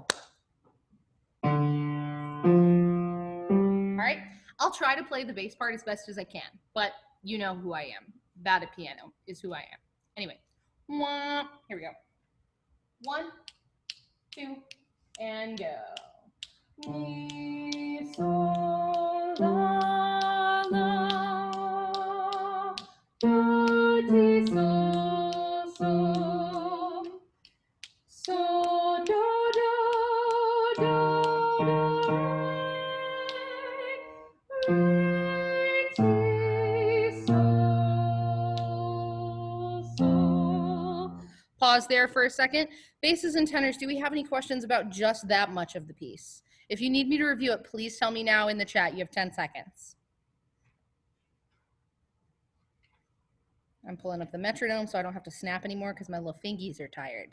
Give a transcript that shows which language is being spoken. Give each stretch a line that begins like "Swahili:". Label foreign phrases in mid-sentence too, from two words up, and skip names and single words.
English: All right, I'll try to play the bass part as best as I can, but you know who I am. Bad at piano is who I am. Anyway, here we go. 1, 2, and go. Mi, sol, la, la, do, ti, sol, sol, sol, do, do, do, re, re, ti, sol, sol. Pause there for a second. Basses and tenors, do we have any questions about just that much of the piece? If you need me to review it, please tell me now in the chat. You have 10 seconds. I'm pulling up the metronome so I don't have to snap anymore because my little fingies are tired.